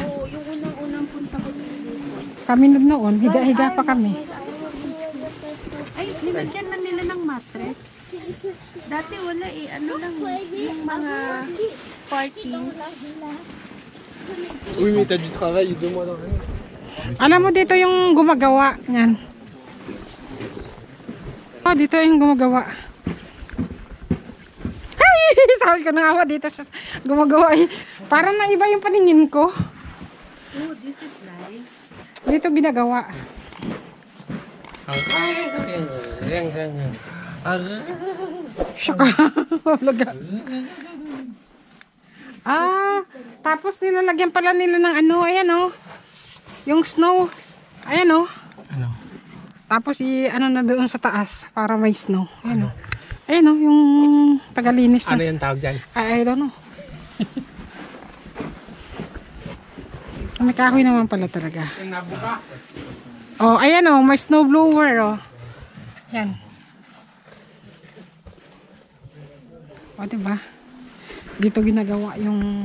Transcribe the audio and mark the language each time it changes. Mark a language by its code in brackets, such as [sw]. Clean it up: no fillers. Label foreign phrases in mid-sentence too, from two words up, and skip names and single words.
[tl] Oo, yung unang-unang punta ko dito. Kami noon, higa-higa pa kami. Ay, nilagyan na nila ng mattress. Dati wala eh. Ano lang, yung mga parties. [fr] Oui, mais t'as du travail 2 mois dans l'année. [tl] Alam mo dito yung gumagawa niyan. Oh, dito yung gumagawa. Ay, sabi ko na nga dito siya gumagawa eh. Parang naiba yung paningin ko. [en] Oh, this is nice. [tl] Dito ginagawa. Shaka. Laga. Tapos nilalagyan pala nila ng ano, ayan oh. Yung snow. Ayan oh. Ano? Tapos ano na doon sa taas para may snow. Ayan oh. Ayan oh, yung tagalinis Ano na. yung tawag dyan? [en] I don't know. [tl] May kahoy naman pala talaga. Yung nabuka. Oh, ayan oh, may snow blower oh. Yan. O, diba? Dito ginagawa yung...